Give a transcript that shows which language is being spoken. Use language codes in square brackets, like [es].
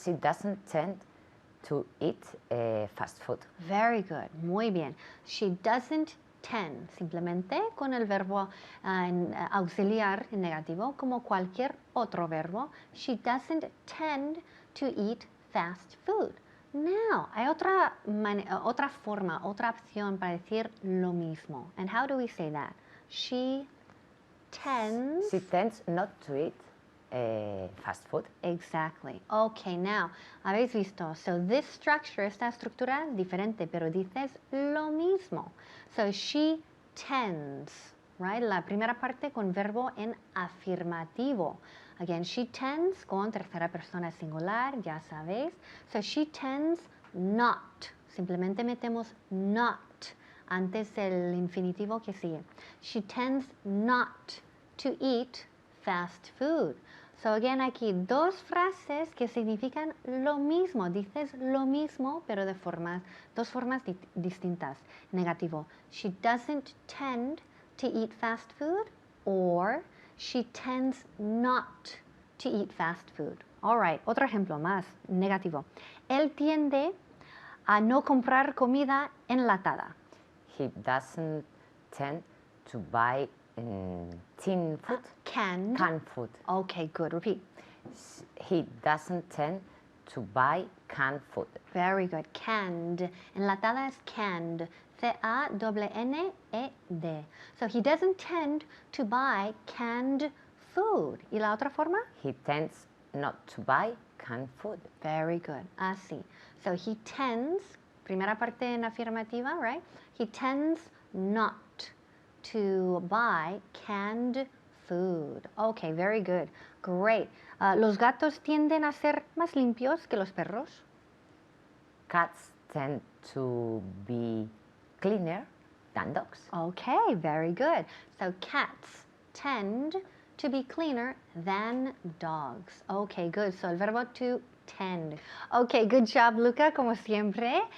[en] She doesn't tend to eat fast food. Very good, [es] muy bien. She doesn't tend, simplemente con el verbo auxiliar en negativo, como cualquier otro verbo. [en] She doesn't tend to eat fast food. [es] Now, hay otra forma, otra opción para decir lo mismo. [en] And how do we say that? She tends... She tends not to eat fast food. Exactly. Okay, now, [es] habéis visto. [en] So this structure, [es] esta estructura diferente, pero dices lo mismo. [en] So she tends, right? [es] La primera parte con verbo en afirmativo. [en] Again, she tends [es] con tercera persona singular, ya sabéis. [en] So she tends not. [es] Simplemente metemos not antes del infinitivo que sigue. [en] She tends not to eat fast food. So again, [es] aquí dos frases que significan lo mismo. Dices lo mismo, pero de dos formas distintas. Negativo. [en] She doesn't tend to eat fast food, or she tends not to eat fast food. All right, [es] otro ejemplo más. Negativo. Él tiende a no comprar comida enlatada. [en] He doesn't tend to buy tin food, Canned. canned food. Okay, good. Repeat. He doesn't tend to buy canned food. Very good. Canned. [es] Enlatada es [en] canned. C-A-N-N-E-D. So he doesn't tend to buy canned food. [es] ¿Y la otra forma? [en] He tends not to buy canned food. Very good. [es] Así. [en] So he tends, [es] primera parte en afirmativa, [en] right? He tends not to buy canned food. Okay, very good. Great. [es] ¿Los gatos tienden a ser más limpios que los perros? [en] Cats tend to be cleaner than dogs. Okay, very good. So cats tend to be cleaner than dogs. Okay, good. So el verbo to tend. Okay, good job, Luca, [es] como siempre.